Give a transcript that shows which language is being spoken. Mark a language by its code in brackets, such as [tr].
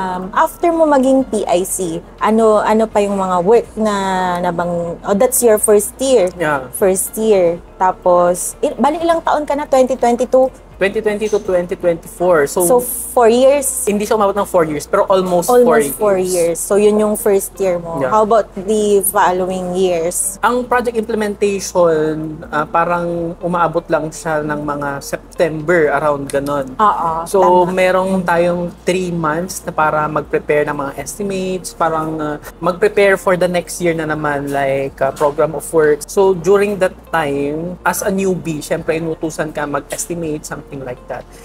[tl] After mo maging PIC, ano pa yung mga work na [en] that's your first year. Yeah. First year. [tl] Tapos, bali ilang taon ka na? 2022? [en] 2020 to 2024. So 4 years? [tl] Hindi siya umabot ng 4 years, pero [en] almost 4 years. So, [tl] yun yung [en] first year mo. Yeah. How about the following years? [tl] Ang project implementation, parang umaabot lang siya ng mga September, around ganon. So, merong tayong 3 months na para mag-prepare ng mga estimates, parang mag-prepare for the next year na naman, like program of work. So, during that time, [en] as a newbie, [tl] syempre inutusan ka mag-estimate, something like that.